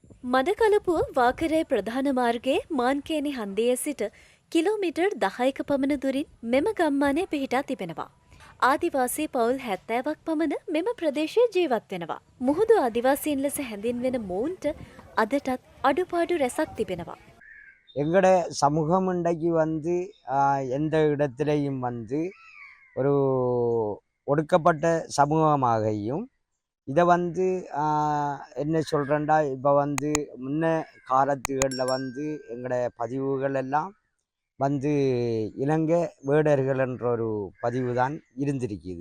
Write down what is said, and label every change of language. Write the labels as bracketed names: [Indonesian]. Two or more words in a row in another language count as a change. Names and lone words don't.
[Sinhala] මඩකලපුව වාකරේ ප්‍රධාන මාර්ගයේ මාන්කේනි හන්දියේ සිට කිලෝමීටර් 10ක පමණ දුරින් මෙම ගම්මානය පිහිටා තිබෙනවා. ආදිවාසී පවුල් 70ක් පමණ මෙම ප්‍රදේශයේ ජීවත් වෙනවා. මුහුදු ආදිවාසීන් ලෙස හැඳින්වෙන මොවුන්ට අදටත් අඩුපාඩු රැසක් තිබෙනවා. [Tamil] எங்களோட சமூகம் இன்றைக்கு எந்த இடத்திலையும் ஒரு ஒடுக்கப்பட்ட சமூகமாகவும் இதை என்ன சொல்கிறேன்டா இப்போ முன்ன காலத்துகளில் எங்களோட பதிவுகள் எல்லாம் இலங்கை வேடர்கள் என்ற ஒரு பதிவு தான் இருந்திருக்குது.